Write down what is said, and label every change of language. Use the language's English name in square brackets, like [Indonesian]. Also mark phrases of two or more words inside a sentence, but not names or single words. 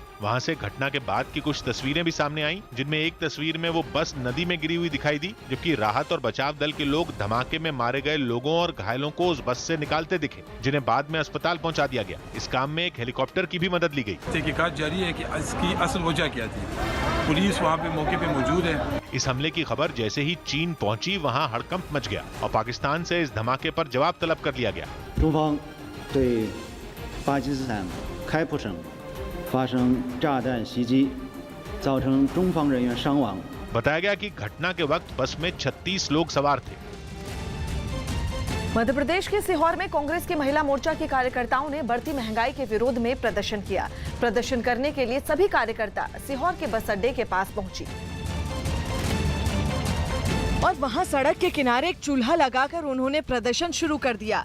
[Hindi] वहां से घटना के बाद की कुछ तस्वीरें भी सामने आईं, जिनमें एक तस्वीर में वो बस नदी में गिरी हुई दिखाई दी, जबकि राहत और बचाव दल के लोग धमाके में मारे गए लोगों और घायलों को उस बस से निकालते दिखे, जिन्हें बाद में अस्पताल पहुंचा दिया गया। इस काम में एक हेलीकॉप्टर की भी मदद ली गई। तहकीकात जारी है कि इसकी असल वजह क्या थी। पुलिस वहाँ पे मौके पे मौजूद है। इस हमले की खबर जैसे ही चीन पहुंची, वहां हड़कंप मच गया और पाकिस्तान से इस धमाके पर जवाब तलब कर लिया गया। [Chinese] 中方对巴基斯坦开普省发生炸弹袭击，造成中方人员伤亡。 [Hindi] बताया गया कि घटना के वक्त बस में 36 लोग सवार थे। मध्य प्रदेश के सीहोर में कांग्रेस की महिला मोर्चा के कार्यकर्ताओं ने बढ़ती महंगाई के विरोध में प्रदर्शन किया। प्रदर्शन करने के लिए सभी कार्यकर्ता सीहोर के बस अड्डे के पास पहुंची और वहां सड़क के किनारे एक चूल्हा लगाकर उन्होंने प्रदर्शन शुरू कर दिया।